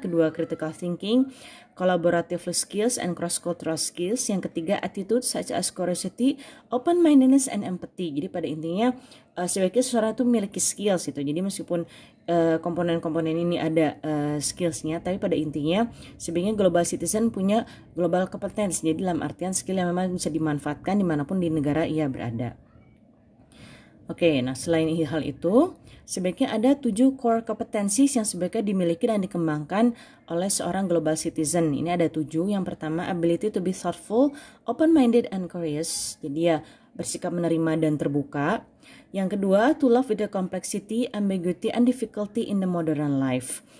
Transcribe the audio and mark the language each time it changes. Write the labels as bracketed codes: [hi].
[id] Kedua [en] critical thinking, collaborative skills and cross-cultural skills. [id] Yang ketiga [en] attitude such as curiosity, open-mindedness, and empathy. [id] Jadi pada intinya sebaiknya seseorang itu memiliki skills gitu. Jadi meskipun komponen-komponen ini ada skillsnya, tapi pada intinya sebaiknya global citizen punya global competence. Jadi dalam artian skill yang memang bisa dimanfaatkan dimanapun di negara ia berada. Oke, nah selain hal itu, sebaiknya ada 7 core competencies yang sebaiknya dimiliki dan dikembangkan oleh seorang global citizen. Ini ada 7. Yang pertama, [en] ability to be thoughtful, open-minded, and curious. [id] Jadi ya bersikap menerima dan terbuka. Yang kedua, [en] to love with the complexity, ambiguity, and difficulty in the modern life.